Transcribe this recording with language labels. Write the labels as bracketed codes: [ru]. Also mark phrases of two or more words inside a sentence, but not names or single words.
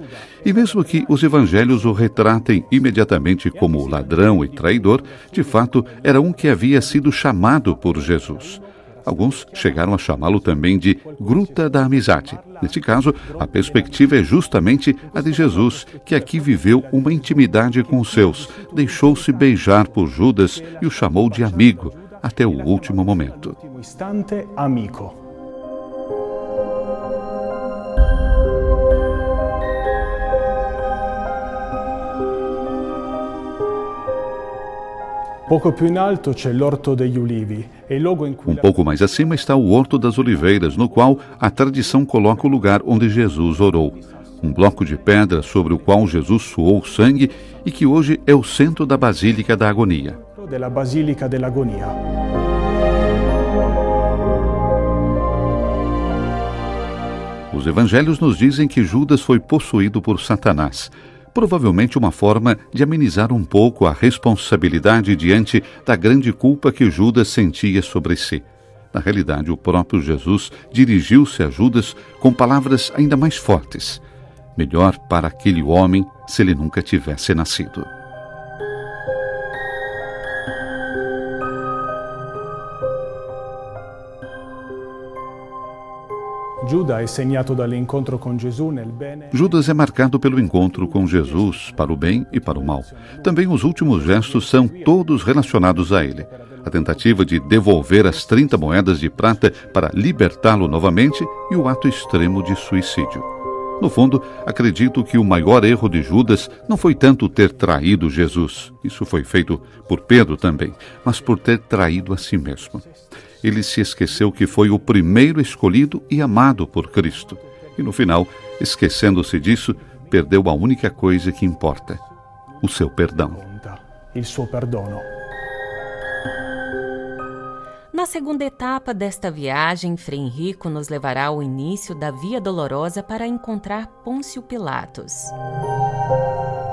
[pt] E mesmo que os evangelhos o retratem imediatamente como ladrão e traidor, de fato era um que havia sido chamado por Jesus. Alguns chegaram a chamá-lo também de Gruta da Amizade. Neste caso, a perspectiva é justamente a de Jesus, que aqui viveu uma intimidade com os seus, deixou-se beijar por Judas e o chamou de amigo até o último momento. [it] Ultimo istante, amico. Pouco più in alto c'è l'Orto degli Ulivi, è il luogo in cui [pt] Um pouco mais acima está o Horto das Oliveiras, no qual a tradição coloca o lugar onde Jesus orou. Um bloco de pedra sobre o qual Jesus suou sangue e que hoje é o centro da Basílica da Agonia. [it] della Basilica dell'Agonia. [pt] Os evangelhos nos dizem que Judas foi possuído por Satanás. Provavelmente uma forma de amenizar um pouco a responsabilidade diante da grande culpa que Judas sentia sobre si. Na realidade, o próprio Jesus dirigiu-se a Judas com palavras ainda mais fortes. Melhor para aquele homem se ele nunca tivesse nascido. [it] Giuda è segnato dall'incontro con Gesù nel bene. [pt] Judas é marcado pelo encontro com Jesus, para o bem e para o mal. Também os últimos gestos são todos relacionados a ele. A tentativa de devolver as 30 moedas de prata para libertá-lo novamente e o ato extremo de suicídio. No fundo, acredito que o maior erro de Judas não foi tanto ter traído Jesus, isso foi feito por Pedro também, mas por ter traído a si mesmo. Ele se esqueceu que foi o primeiro escolhido e amado por Cristo. E no final, esquecendo-se disso, perdeu a única coisa que importa, o seu perdão. [it] Il suo perdono. [pt] Na segunda etapa desta viagem, Frei Henrico nos levará ao início da Via Dolorosa para encontrar Pôncio Pilatos.